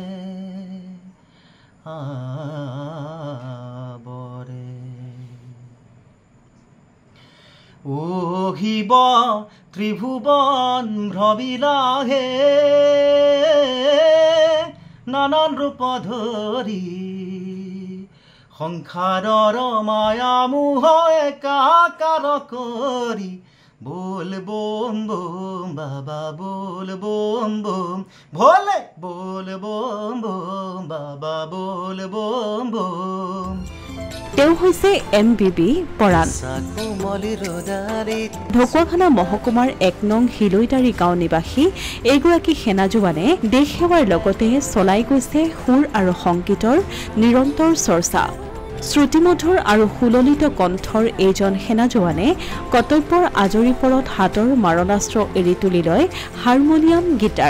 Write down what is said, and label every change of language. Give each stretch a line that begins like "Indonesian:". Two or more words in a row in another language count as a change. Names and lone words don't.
Assamese: আবৰে ও শিৱ ত্ৰিভুৱন ভ্ৰবিলাহে নানান ৰূপ ধৰি সংসাৰৰ মায়া মোহ একাকাৰ কৰি
Hindi: बोल बोम बोम बाबा बोल बोम बोम भोले बोल बोम बोम बाबा बोल बोम बोम।
Assamese: তেওঁ হৈছে MBB পৰাণ। ঢকুৱাখানা মহকুমাৰ ১ নং হিলৈতাৰী গাঁও নিবাসী এইগৰাকী সেনা জোৱানে দেশ সেৱাৰ লগতে চলাই গৈছে সুৰ আৰু সংগীতৰ নিৰন্তৰ চৰ্চা। শ্ৰুতিমধুৰ আৰু সুললিত কণ্ঠৰ এইজন সেনা জোৱানে কৰ্তব্যৰ আজৰি পৰত হাতৰ মাৰণাস্ত্ৰ এৰি তুলি লয় হাৰমনিয়াম গীটাৰ।